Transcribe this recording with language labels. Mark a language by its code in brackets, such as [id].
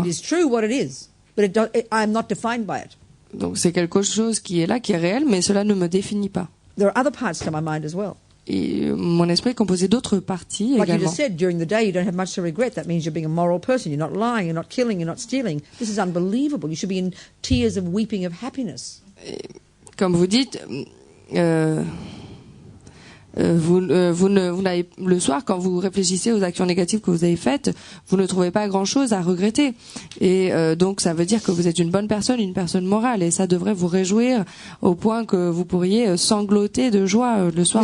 [en] It is true what it is, but I am not defined by it. [fr] Donc c'est quelque chose qui est là, qui est réel, mais cela ne me définit pas. There are other parts to my mind as well. Et mon esprit est composé d'autres parties [en] Like you [fr] également. [en] just said, during the day you don't have much to regret. That means you're being a moral person. You're not lying, you're not killing, you're not stealing. This is unbelievable. You should be in tears of weeping of happiness. [fr] Comme vous dites, vous n'avez, le soir, quand vous réfléchissez aux actions négatives que vous avez faites, vous ne trouvez pas grand-chose à regretter. Et donc, ça veut dire que vous êtes une bonne personne, une personne morale. Et ça devrait vous réjouir au point que vous pourriez sangloter de joie le soir